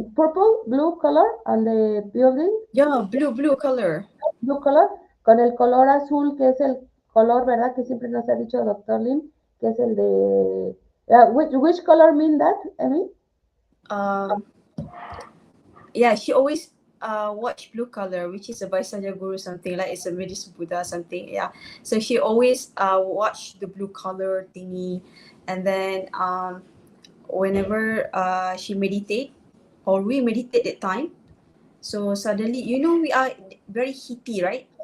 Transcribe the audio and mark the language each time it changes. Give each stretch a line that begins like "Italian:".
English: Purple, blue color on the building? Yeah, blue color. Blue color,
Spanish: con el color azul, que es el color, ¿verdad? Que siempre nos ha dicho Dr. Lim, que es el de...
English: which color mean that, Emmy? Yeah, she always watch blue color, which is a Vaisanya Guru something, like it's a Medicine Buddha something. Yeah, so she always watch the blue color thingy, and then whenever she meditate or we meditate at time, so suddenly we are very heaty, right?